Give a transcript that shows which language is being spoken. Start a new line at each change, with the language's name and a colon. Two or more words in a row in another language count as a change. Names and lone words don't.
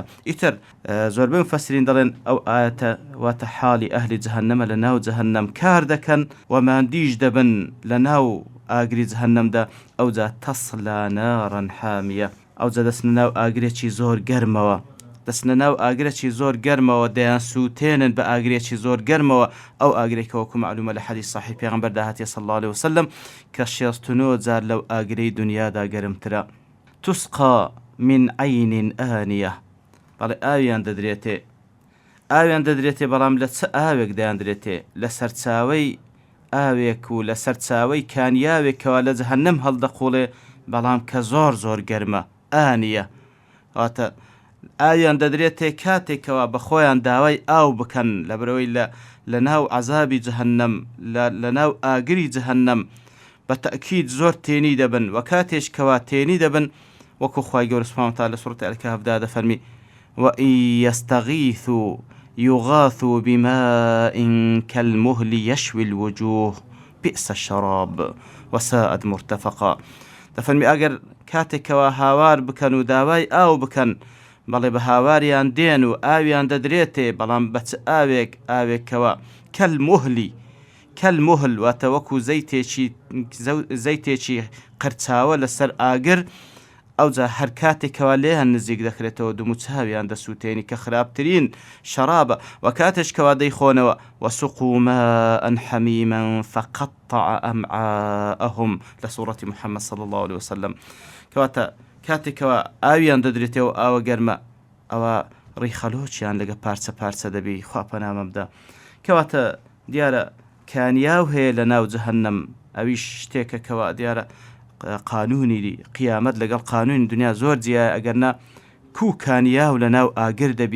Central Kurdish: ئیتر زۆربەی مفەسرین دەڵێن ئەو ئاەتە واتە حاڵی ئەهلی جەهەنەمە لە ناو جەهەنەم کار دەکەن و ماندیش دەبن لە ناو ئاگری جەهەنەمدا ئەوجا
Arabic: تەصلا نارن حامیە
Central Kurdish: ئەوجا دەستنە ناو ئاگرێکی زۆر گەرمەوە دەستنە ناو ئاگرێکی زۆر گەرمەوە دەیان سووتێنن بە ئاگرێکی زۆر گەرمەوە ئەو ئاگرێکەوەکو معلومە لە حەدیث صحیح پێغەمبەر هاتیە
Arabic: صلی الله عليه وسلم
Central Kurdish: کە 69 جار لەو ئاگرەی دنیادا گەرمترە.
Arabic: تسقى من عين آنية
Central Kurdish: بەڵێ ئاویان دەدرێتێ بەڵام لە چ ئاوێک دەیاندرێتێ لە سەرچاوەی ئاوێک و لە سەرچاوەی کانیاوێکەوە لە جەهەنەم هەڵدەقوڵێ بەڵام کە زۆر زۆر گەرمە ئانیە واتە ئاویان دەدرێتێ کاتێکەوە بە خۆیان داوای ئاو بکەن لە بەرەوەی لە ناو عەزابی جەهەنەم لە ناو ئاگری جەهەنەم بە تەئکید زۆر تێنی دەبن و کاتێشکەوە تێنی دەبن وەکو خوای گەورە
Arabic: سوبحانەهو وتەعالە
Central Kurdish: لە سوورەتی ئەل-کەهفدا دەفەرمی
Arabic: وإن يستغيثوا يغاثوا بماء كالمهل يشوي الوجوه بئس الشراب وساءت مرتفقا.
Central Kurdish: دەفەرمی ئەگەر کاتێکەوە هاوار بکەن و داوای ئاو بکەن بەڵێ بە هاواریان دێن و ئاویان دەدرێتێ بەڵام بەچ ئاوێکەوە کەلموهل واتە وەکو زەیتێکی قرچاوە لەسەر ئاگر ئەوجا هەر کاتێکەوە لێیان نزیک دەکرێتەوە دوومچاویان دەسووتێنی کە خراپترین شەرابە و کاتێشکەوە دەیخۆنەوە
Arabic: وسقوا ماء حميما فقطع أمعاءهم
Central Kurdish: لە سوورەتی محەممەد
Arabic: صلی الله عليه وسلم
Central Kurdish: کەواتە کاتێکەوە ئاویان دەدرێتەوە ئاوە گەرمە ئەوە ڕیخەلۆچیان لەگە پارچە دەبی خوا پەنامە بدا. کەواتە دیارە کانیاو هەیە لە ناو جەهەنەم ئەویش شتێکەکەوە دیارە قانونی قیامەت لەگەڵ قانونی دنیا زۆر جیایە ئەگەرنا کوکانیاو لە ناو ئاگر دەبی